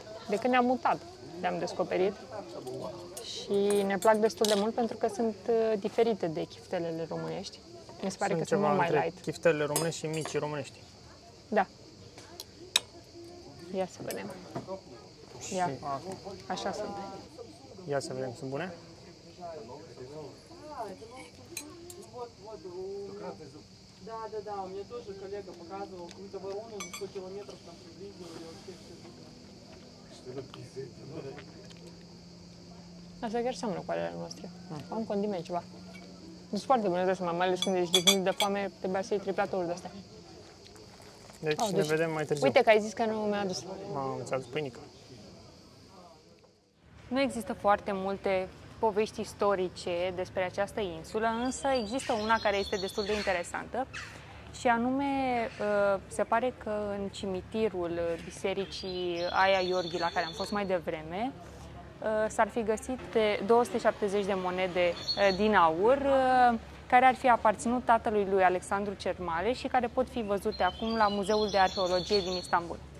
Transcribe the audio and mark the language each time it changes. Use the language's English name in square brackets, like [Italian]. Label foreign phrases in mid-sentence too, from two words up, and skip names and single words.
[Romanian] De când ne-am mutat le-am descoperit și ne plac destul de mult pentru că sunt diferite de chiftelele românești. Mi se pare că sunt mult mai light. Chiftelele românești și micii românești. Da. Ia să vedem. Ia. Așa sunt. Ia să vedem, sunt bune? [Russian] Да, мне тоже коллега показывал какую-то ворону за 100 километров там приблизил и вообще все. [Romanian] Asta chiar seamănă cu alele noastre. Am condiment ceva. Sunt foarte bune, mai ales când ești dignit de foame, trebuia să iei triplaturi de astea. Deci ne vedem mai târziu. Uite că ai zis că nu mi-a adus. Ți-a adus pâinică. Nu există foarte multe povești istorice despre această insulă, însă există una care este destul de interesantă și anume se pare că în cimitirul bisericii Aia Iorghi, la care am fost mai devreme, s-ar fi găsit 270 de monede din aur care ar fi aparținut tatălui lui Alexandru cel Mare și care pot fi văzute acum la Muzeul de Arheologie din Istanbul.